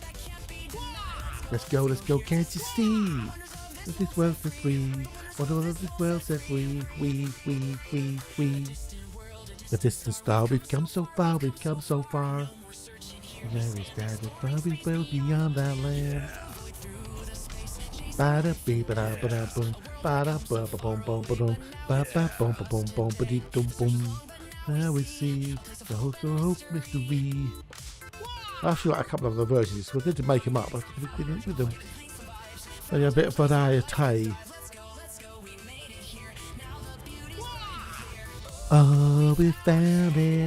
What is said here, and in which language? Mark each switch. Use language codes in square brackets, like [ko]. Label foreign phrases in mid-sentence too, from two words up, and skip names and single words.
[en] Let's go, let's go. Can't you see? This world set free. What all of this world set free. We. The distance star, we've come so far, we've come so far. There is that far we will beyond that land. Bada beep bada bada boom. Bada ba ba boom boom ba boom. Ba ba boom ba boom boom ba dee boom boom. Now we see the whole mystery. I feel like a couple of the versions, so I did to make them up. I didn't with them. Maybe a bit of variety. Oh, we found it.